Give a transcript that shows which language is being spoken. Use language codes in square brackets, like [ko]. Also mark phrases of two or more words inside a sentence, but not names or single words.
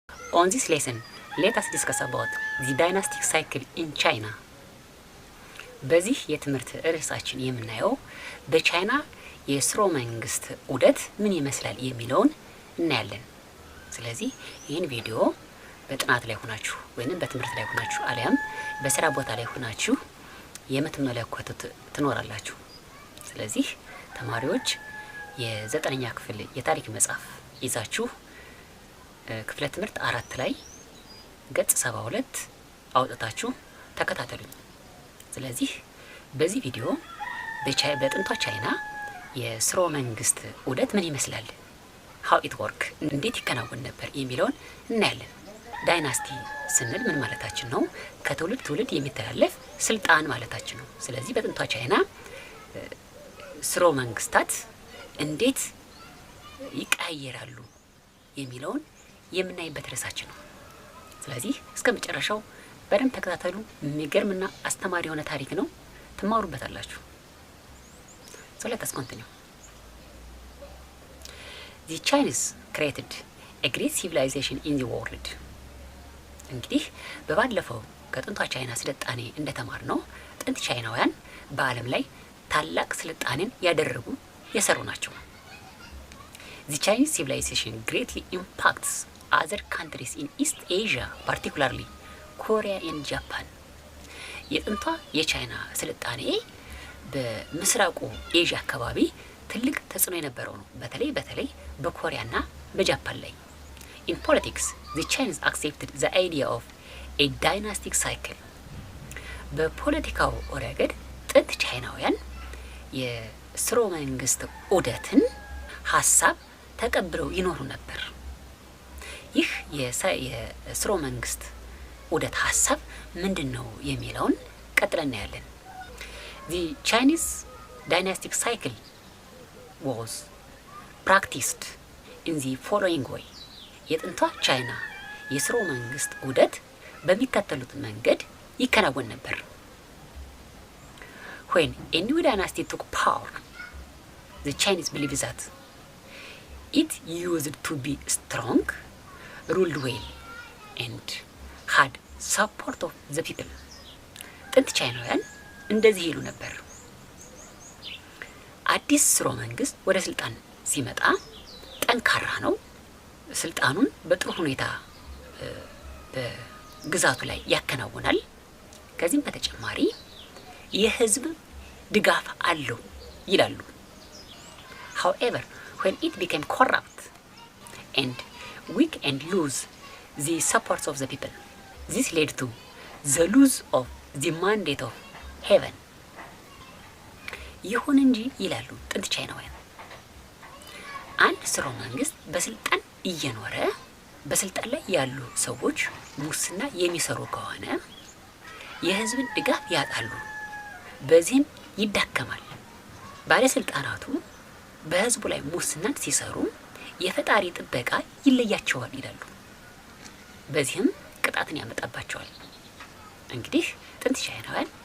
[en] On this lesson, let us discuss about the dynastic cycle in China. [am] በዚህ የትምህርት ርዕሳችን የምናየው በቻይና የስርወ መንግስት ዑደት ምን ይመስላል የሚለውን እናያለን። ስለዚህ ይህን ቪዲዮ በጥናት ላይ ሆናችሁ ወይንም በትምህርት ላይ ሆናችሁ አሊያም በስራ ቦታ ላይ ሆናችሁ የምትመለከቱት ትኖራላችሁ። ስለዚህ ተማሪዎች የዘጠነኛ ክፍል የታሪክ መጽሐፍ ይዛችሁ ክፍለ ትምህርት 4 ላይ ገጽ 72 አውጥታችሁ ተከታተሉኝ። ስለዚህ በዚህ ቪዲዮ በጥንቷ ቻይና የስርወ መንግስት ዑደት ምን ይመስላል፣ [en] how it work [am] እንዴት ይከናወን ነበር የሚለውን እናያለን። ዳይናስቲ ስንል ምን ማለታችን ነው? ከትውልድ ትውልድ የሚተላለፍ ስልጣን ማለታችን ነው። ስለዚህ በጥንቷ ቻይና ስርወ መንግስታት እንዴት ይቀያየራሉ የሚለውን የምናይበት ርዕሳችን ነው። ስለዚህ እስከ መጨረሻው በደንብ ተከታተሉ። የሚገርምና አስተማሪ የሆነ ታሪክ ነው፣ ትማሩበታላችሁ። [en] So let us continue. [am] The Chinese created a great civilization in the world. እንግዲህ በባለፈው ከጥንቷ ቻይና ስልጣኔ እንደተማር ነው ጥንት ቻይናውያን በዓለም ላይ ታላቅ ስልጣኔን ያደረጉ የሰሩ ናቸው። [en] The Chinese civilization greatly impacts other countries in East Asia, particularly Korea and Japan. [am] የጥንቷ የቻይና ስልጣኔ በምስራቁ ኤዥያ አካባቢ ትልቅ ተጽዕኖ የነበረው ነው። በተለይ በኮሪያና በጃፓን ላይ። [en] In politics, the Chinese accepted the idea of a dynastic cycle. [am] በፖለቲካው ረገድ ጥንት ቻይናውያን የስርወ መንግስት ዑደትን ሀሳብ ተቀብለው ይኖሩ ነበር። ይህ የስርወ መንግስት ዑደት ሀሳብ ምንድነው የሚለውን ቀጥለን እናያለን። [en] The Chinese dynastic cycle was practiced in the following way. [am] የጥንቷ ቻይና የስርወ መንግስት ዑደት በሚከተሉት መንገድ ይከናወን ነበር። [en] When a new dynasty took power, the Chinese believed that it used to be strong, ruled well, and had support of the people. [am] ጥንት ቻይናውያን እንደዚህ ይሉ ነበር። አዲስ ስርወ መንግስት ወደ ስልጣን ሲመጣ ጠንካራ ነው፣ ስልጣኑን በጥሩ ሁኔታ በግዛቱ ላይ ያከናውናል። ከዚህም በተጨማሪ የህዝብ ድጋፍ አለው ይላሉ። [en] However, when it became corrupt and weak and lose the support of the people, this led to the loss of the mandate of heaven. [am] ይሁን እንጂ ይላሉ ጥንት ቻይናውያን፣ አንድ ስርወ መንግስት በስልጣን እየኖረ በስልጣን ላይ ያሉ ሰዎች ሙስና የሚሰሩ ከሆነ የህዝብን ድጋፍ ያጣሉ፣ በዚህም ይዳከማል። ባለስልጣናቱ በህዝቡ ላይ ሙስናን ሲሰሩ የፈጣሪ ጥበቃ ይለያቸዋል ይላሉ። በዚህም ቅጣትን ያመጣባቸዋል። እንግዲህ ጥንት ቻይናውያን